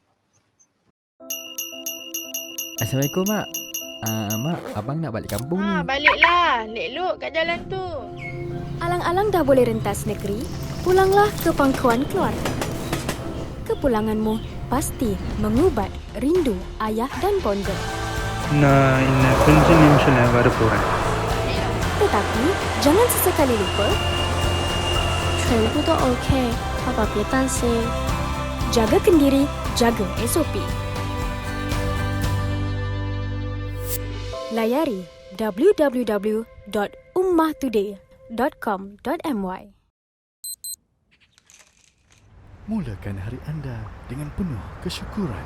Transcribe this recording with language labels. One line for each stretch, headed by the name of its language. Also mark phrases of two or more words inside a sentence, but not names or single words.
Malay: Assalamualaikum, Mak. Mak, abang nak balik kampung ni. Baliklah. Lelok kat jalan tu. Alang-alang dah boleh rentas negeri, pulanglah ke pangkuan keluarga. Kepulanganmu pasti mengubat rindu ayah dan bonda.
Tamil: நான் இன்னும் கொஞ்ச நிமிஷம் வரப்போறேன்.
Malay: Tetapi jangan sesekali lupa
Chinese: 全部都 OK， 爸爸别担心。
Malay: jaga kendiri, jaga SOP. Layari www.ummahtoday.com.my. Mulakan hari anda dengan penuh kesyukuran.